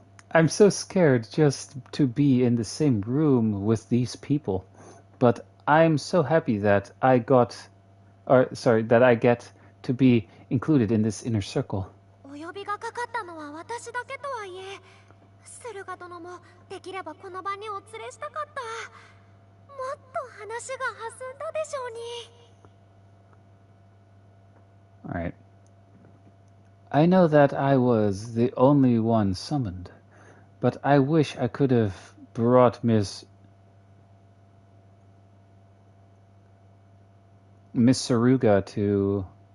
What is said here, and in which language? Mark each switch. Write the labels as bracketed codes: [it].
[en] I'm so scared just to be in the same room with these people. But I'm so happy that I get to be included in this inner circle. [ja] お呼びがかかったのは私だけとはいえ、駿河殿もできればこの場にお連れしたかった。もっと話が弾んだでしょうに。 [en] Alright. I know that I was the only one summoned, but I wish I could have brought Miss Saruga too.